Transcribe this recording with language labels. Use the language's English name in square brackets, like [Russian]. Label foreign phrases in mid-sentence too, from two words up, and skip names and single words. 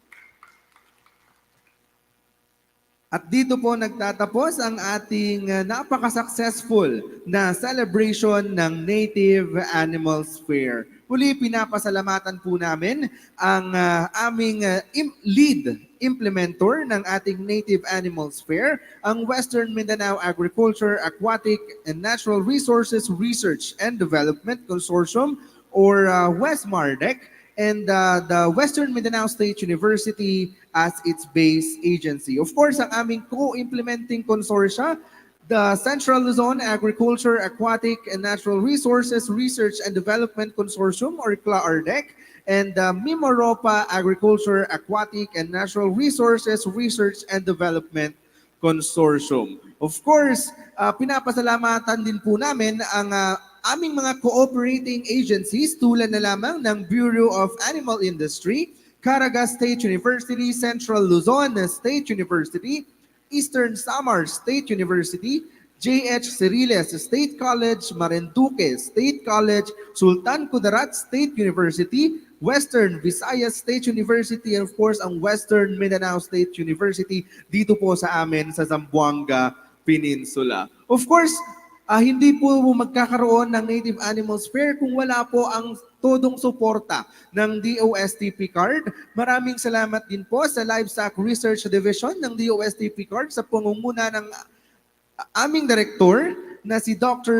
[Filipino] At dito po nagtatapos ang ating napaka-successful na celebration ng Native Animals Fair. Muli, pinapasalamatan po namin ang aming [English] lead implementor [Filipino] ng ating Native Animals Fair, ang Western Mindanao Agriculture, Aquatic, and Natural Resources Research and Development Consortium or WestMardec, [English] and the Western Mindanao State University as its base agency. Of course, [Filipino] ang aming co-implementing consortia, the Central Luzon Agriculture, Aquatic, and Natural Resources Research and Development Consortium or CLAARRDEC, and the Mimaropa Agriculture, Aquatic, and Natural Resources Research and Development Consortium. [English] Of course, [Filipino] pinapasalamatan din po namin ang aming mga [English] cooperating agencies [Filipino] tulad na lamang ng Bureau of Animal Industry, Caraga State University, Central Luzon State University, Eastern Samar State University, J.H. Ceriles State College, Marinduque State College, Sultan Kudarat State University, Western Visayas State University, [English] and of course [Filipino] ang Western Mindanao State University dito po sa amin sa Zamboanga Peninsula. [English] Of course, [Filipino] hindi po magkakaroon ng Native Animals Fair kung wala po ang todong suporta ng DOST PCAARRD. Maraming salamat din po sa Livestock Research Division ng DOST PCAARRD sa pangunguna ng aming director na si Dr.